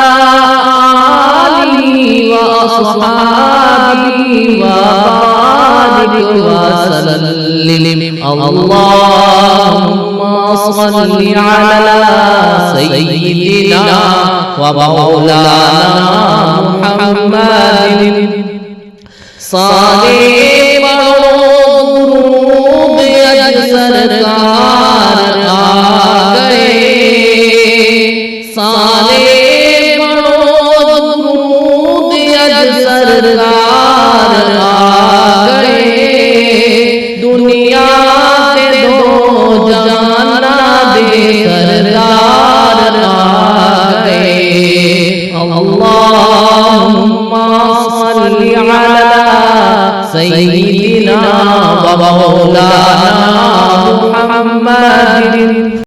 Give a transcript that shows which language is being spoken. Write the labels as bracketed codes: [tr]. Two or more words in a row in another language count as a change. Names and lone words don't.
[ar] آله وأصحابه وبارك وسلم اللهم صل على سيدنا ومولانا محمد [pa] سارے بڑو درود اج سرکار آ گئے سارے بڑو درود اج سرکار آ گئے دنیا کے دو جانا دے سرکار آ گئے [ar] اللهم صل على سيدنا ومولانا محمد.